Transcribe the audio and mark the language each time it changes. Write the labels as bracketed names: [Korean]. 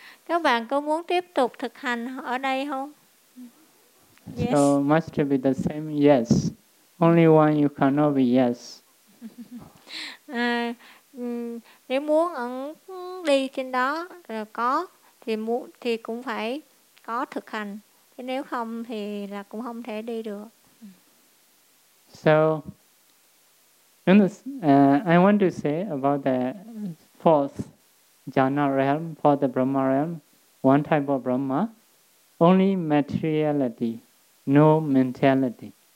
[Vietnamese] Các bạn có muốn tiếp tục thực hành ở đây không? [English] Yes. So must be the same yes. Only one you cannot be yes. [Vietnamese] Nếu muốn đi trên đó có thì muốn thì cũng phải có thực hành. Thế nếu không thì là cũng không thể đi được. [English] So in this, I want to say about the fourth jhana realm, for the Brahma realm, one type of Brahma, only materiality, no mentality.